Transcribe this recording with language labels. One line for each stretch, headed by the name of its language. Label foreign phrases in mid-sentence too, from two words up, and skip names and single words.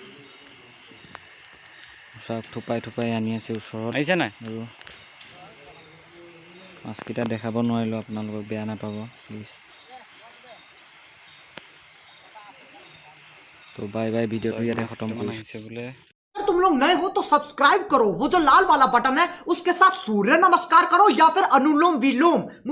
Assamese: চাওক থোপাই থোপাই আনি আছে ওচৰত আহিছে নাই আৰু মাছকেইটা দেখাব নোৱাৰিলোঁ আপোনালোকক বেয়া নাপাব প্লিজ। তো
English: bye bye
Assamese: ভিডিঅ'টো ইয়াতে খতম কৰিছে বোলে।
Hindi: अगर तुम लोग नए हो तो सब्सक्राइब करो, वो जो लाल वाला बटन है उसके साथ सूर्य नमस्कार करो या फिर अनुलोम विलोम।